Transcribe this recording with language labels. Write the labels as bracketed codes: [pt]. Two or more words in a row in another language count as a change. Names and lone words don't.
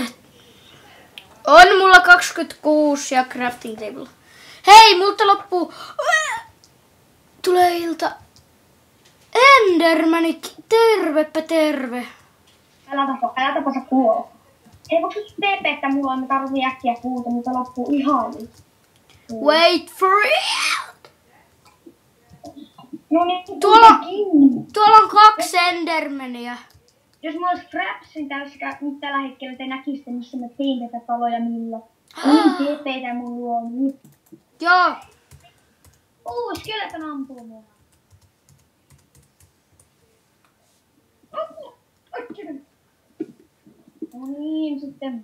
[fi] On mulla 26 ja [en] crafting table. [fi] Hei, multa loppuu. Tulee ilta. Endermani, tervepä terve. Älä tapa sä kuolla. Hei, voiko sä TP, että mulla on, me tarvii äkkiä puuta, mutta loppuu ihan nyt. [en] Wait for it! [fi] No niin, Tuolla on 2 endermania. Jos mulla olisi Frapsin nyt tällä hetkellä, te näkisitte, missä mä tein tätä taloja millä. Niin TPtä mun luo nyt. Joo. Skeleton ampuu mua. No niin, sitten.